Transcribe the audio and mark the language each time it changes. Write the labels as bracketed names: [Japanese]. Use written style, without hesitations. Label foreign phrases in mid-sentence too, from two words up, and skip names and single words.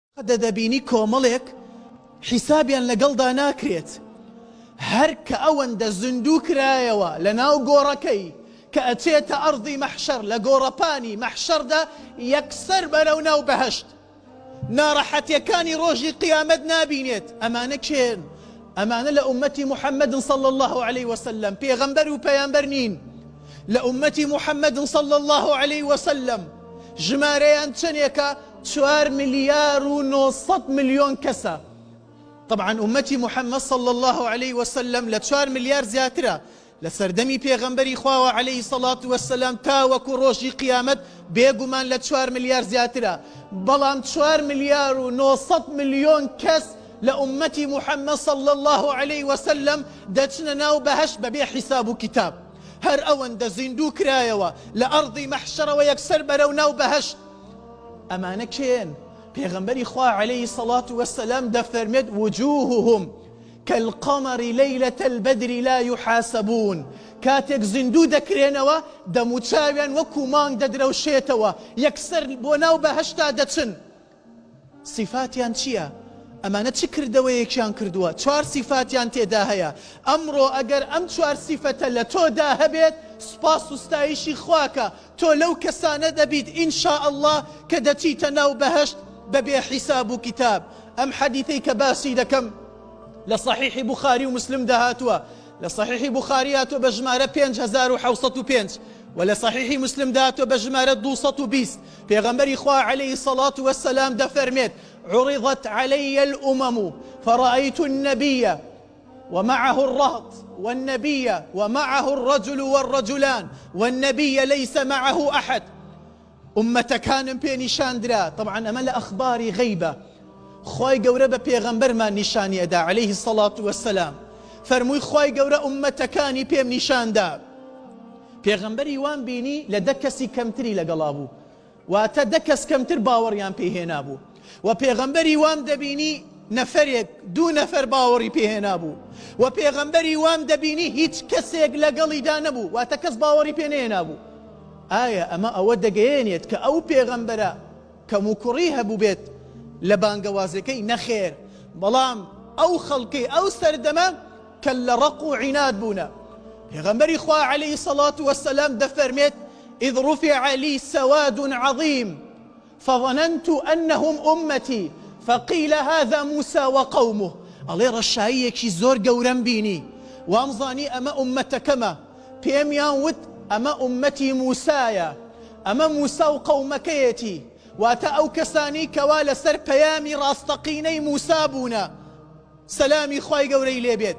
[Central Kurdish] دەدەبینی کۆمەڵێک حیسابیان لەگەڵدا ناکرێت هەر کە ئەوەندە زندوو کرایەوە لە ناو گۆڕەکەی کە ئەچێتە ئەرضی مەحشەر لە گۆڕەپانی مەحشەردا یەکسەر بەرەو ناو بەهەشت ناڕەحەتیەکانی ڕۆژی قیامەت نابینێت. ئەمانە کێن؟ ئەمانە لە ئومەتی محەممەد [Arabic] صلى الله عليه وسلم [Central Kurdish] پێغەمبەر و پەیامبەر نین. لە ئومەتی محەممەد [Arabic] صلى الله عليه وسلم [Central Kurdish] ژمارەیان چەندێکە؟ 4 ملیار و 900 ملیۆن کەسە. طبعا ئومەتی محەممەد [Arabic] صلى الله عليه وسلم [Central Kurdish] لە 4 ملیار زیاترە لە سەردەمی پێغەمبەری خواوە [Arabic] عليه الصلاة والسلام [Central Kurdish] تاوەکو ڕۆژی قیامەت بێگومان لە 4 ملیار زیاترە. بەڵام 4 ملیار و 900 ملیۆن کەس لە ئومەتی محەممەد [Arabic] صلى الله عليه وسلم [Central Kurdish] دەچنە ناو بەهەشت بەبێ حیساب و کتاب. هەر ئەوەندە زیندوو کرایەوە لە ئەرضی مەحشەرەوە یەکسەر بەرەو ناو بەهەشت. ئەمانە کێن؟ پێغەمبەری خوا [Arabic] عليه الصلاة والسلام دەفەرمێت وجوههم كالقمر ليلة البدر لا يحاسبون. [Central Kurdish] كاتێک زیندوو دەکرێنەوە دەموچاویان وەکو مانگ دەدرەوشێتەوە یەکسەر بۆ ناو بەهەشتا دەچن. صفاتیان چییە؟ ئەمانە چ کردەوەیەکیان کردووە؟ 4 صفاتیان تێدا هەیە. ئەمڕۆ ئەگەر ئەم 4 صفەتە لە تۆدا هەبێت سپاس و ستایشی خواکە تۆ لەو کەسانە دەبیت [Arabic] ئینشاء الله [Central Kurdish] کە دەچیتە ناو بەهەشت بەبێ حیساب و کتاب. ئەم حەدیثەی کە باسی دەکەم لە صحیحی بوخاری و مسلم داهاتووە. لە صحیحی بوخاری هاتووە بە ژمارە 5705 و لە صحیحی مسلم داهاتووە بە ژمارە 220. پێغەمبەری خوا [Arabic] عليه الصلاة والسلام دەفەرمێت عرضت علي الأمم فرأيت النبي ومعه الرهط والنبي ومعه الرجل والرجلان والنبي ليس معه أحد. [Central Kurdish] ئومەتەکانم پێ نیشاندرا. طبعا ئەمە لە ئەخباری غەیبە خی گەورە بە پێغەمبەرمان نیشانی ئەدا [Arabic] عليه الصلاة والسلام. [Central Kurdish] فەرمووی خی گەورە ئومەتەکانی پێم نیشاندا. پێغەمبەری وان بینی لە 10 کەسی کەمتری لەگەڵا بوو واتە 10 کەس کەمتر باوەڕیان پێهێنا بوو و پێغەمبەری وام دەبینی نەفەرێک 2 نەفەر باوەڕی پێهێنا بوو و پێغەمبەری وام دەبینی هیچ کەسێک لەگەڵیدا نەبوو واتە کەس باوەڕی پێ نەهێنا بوو. ئایا ئەمە ئەوە دەگەیەنێت کە ئەو پێغەمبەرە کەم و کوڕی هەبوو بێت لە بانگەوازەکەی؟ نەخێر، بەڵام ئەو خەڵکی ئەو سەردەمە کە لە ڕق و عیناد بوونە. پێغەمبەری خوا [Arabic] عليه الصلاة والسلام دەفەرمێت إذ رفع لي سواد عظيم فظننت أنهم أمتي فقيل هذا موسى وقومه. [Central Kurdish] ئەڵێ ڕەشاییەکی زۆر گەورەم بینی وامزانی ئەمە ئومەتەکەمە. پێمیان وت ئەمە ئومەتی موسایە، ئەمە موسا و قەومەکەیەتی، واتە ئەو کەسانی کەوا لەسەر پەیامی ڕاستەقینەی موسا بوونە سەلامی خوای گەورەی لێبێت.